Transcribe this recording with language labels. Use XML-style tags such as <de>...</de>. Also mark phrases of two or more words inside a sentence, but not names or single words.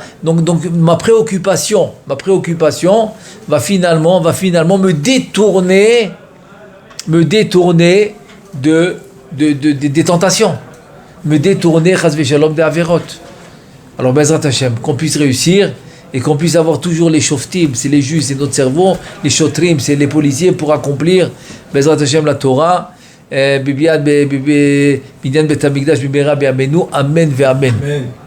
<fr>Donc ma préoccupation va finalement me détourner des tentations, me détourner</fr> <he>חס ושלום</he> <fr>des averot. Alors</fr> <he>בעזרת השם,</he> <fr>qu'on puisse réussir et qu'on puisse avoir toujours les shoftim, c'est les juges, c'est notre cerveau, les shotrim, c'est les policiers pour accomplir</fr> <he>בעזרת השם</he> <fr>la Torah.</fr> <he>בנין בית המקדש במהרה בימינו, אמן ואמן.</he>